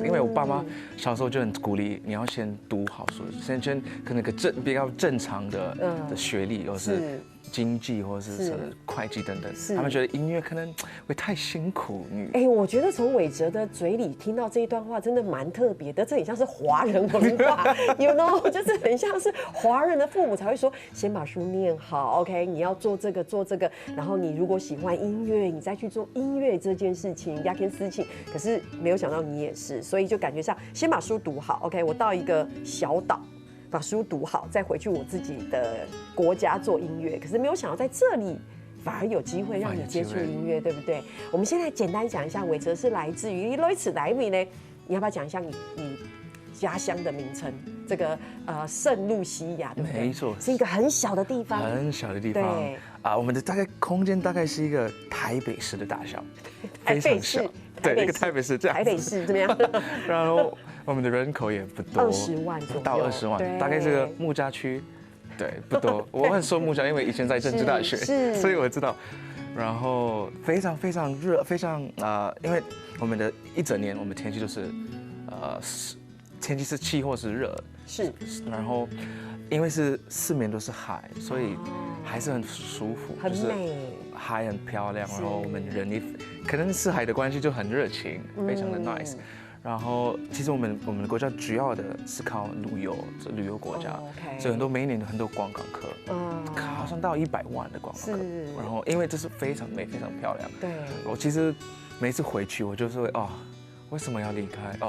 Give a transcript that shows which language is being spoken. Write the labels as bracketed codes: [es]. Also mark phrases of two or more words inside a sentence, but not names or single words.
[zh] 因為我爸媽小時候就很鼓勵你要先讀好書，先可能比較正常的學歷，或是經濟或者是會計等等，他們覺得音樂可能會太辛苦。我覺得從韋哲的嘴裡聽到這一段話，真的蠻特別的，這很像是華人文化 ， [en] you know， [zh] 就是很像是華人的父母才會說，先把書念好 ，OK，你要做這個，然後你如果喜歡音樂，你再去做音樂這件事情，壓根事情。可是沒有想到你也是，所以就感覺上先把書讀好 ，OK， 我到一個小島。把書讀好，再回去我自己的國家做音樂。可是沒有想到在這裡反而有機會讓你接觸音樂，對不對？我們現在簡單講一下，韋哲是來自於來自哪裡呢？你要不要講一下你家鄉的名稱？這個聖露西亞，對不對？沒錯，是一個很小的地方。很小的地方。對啊，我們的大概空間大概是一個台北市的大小，非常小。對，一個台北市這樣。台北市怎麼樣？然後我們的人口也不多，20萬左右，到20萬，大概這個木柵區，對，不多。我很熟木柵，因為以前在政治大學，所以我知道。然後非常非常熱，非常因為我們的一整年，我們天氣都是天氣是氣候是熱，是，然後因為是4面都是海，所以還是很舒服，很美，海很漂亮，然後我們人也可能是海的關係就很熱情，非常的 nice。然後其實我們的國家主要的是靠旅遊國家，所以每一年很多觀光客，好像到100萬的觀光客。然後因為這是非常美、非常漂亮。對，我其實每次回去，我就是會為什麼要離開？